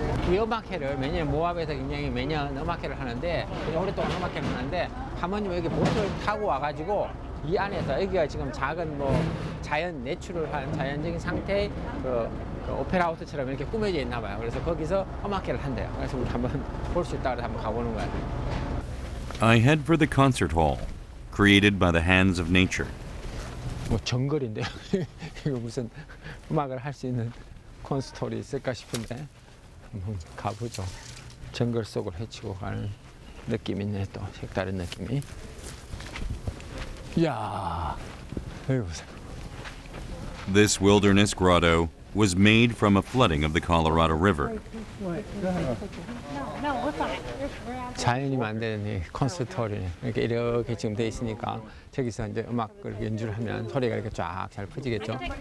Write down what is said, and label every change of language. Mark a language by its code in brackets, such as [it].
[ko] 이 음악회를 매년 모압에서 굉장히 매년 음악회를 하는데 오랫동안 음악회를 하는데 하모님 여기 보트를 타고 와가지고 이 안에서 여기가 지금 작은 뭐 자연 내추럴한 자연적인 상태의 그 오페라 하우스처럼 이렇게 꾸며져 있나 봐요. 그래서 거기서 음악회를 한대요. 그래서 우리 한번 볼 수 있다 그래서 한번 가보는 거예요. [en] I head for the concert hall, created by the hands of nature. [ko] 뭐 정글인데요. 이거 무슨 음악을 할 수 있는 콘스톨이 있을까 싶은데 한번 가보죠. 정글 속을 헤치고 가는 느낌이 있네. 또 색다른 느낌이. 이야, 여기 보세요. [en] This wilderness grotto was made from a flooding of the Colorado River. [ko] 자연이 만드는 이 콘서트홀이네. 이렇게 지금 돼 있으니까 저기서 이제 음악을 연주를 하면 소리가 이렇게 쫙 잘 퍼지겠죠.